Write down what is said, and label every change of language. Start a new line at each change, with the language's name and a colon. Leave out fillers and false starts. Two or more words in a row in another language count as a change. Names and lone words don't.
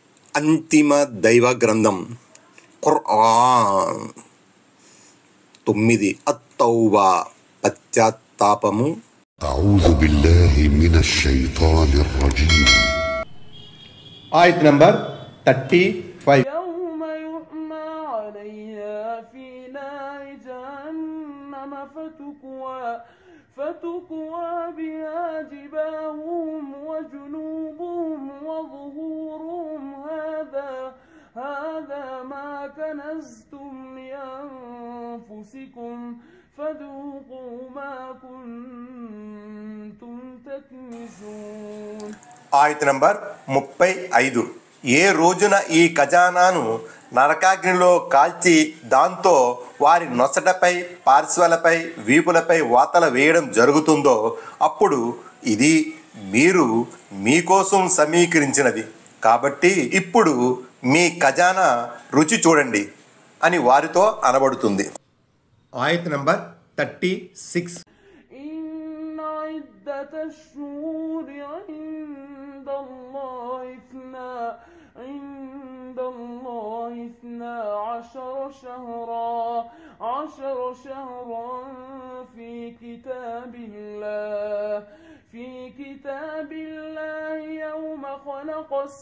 Telugu: అంతిమ దైవ గ్రంథం ఖురాన్. 9 అత్తౌబా పశ్చాత్తాపము.
Arabic: أعوذ بالله من الشيطان الرجيم.
Telugu: ఆయత్ నంబర్ 35.
Arabic: فتكوى بها جباههم وجنوبهم وظهورهم هذا ما كنزتم لأنفسكم فذوقوا ما كنتم تكنزون.
Telugu: ఆయత్ నంబర్ 35. ఏ రోజున ఈ ఖజానాను నరకాగ్నిలో కాల్చి దాంతో వారి నొసటపై, పార్శ్వలపై, వీపులపై వాతల వేయడం జరుగుతుందో అప్పుడు ఇది మీరు మీకోసం సమీకరించినది కాబట్టి ఇప్పుడు మీ ఖజానా రుచి చూడండి అని వారితో అనబడుతుంది. ఆయత్ నంబర్ 36.
Arabic: عند الله 12 شهرا في كتاب الله يوم خلق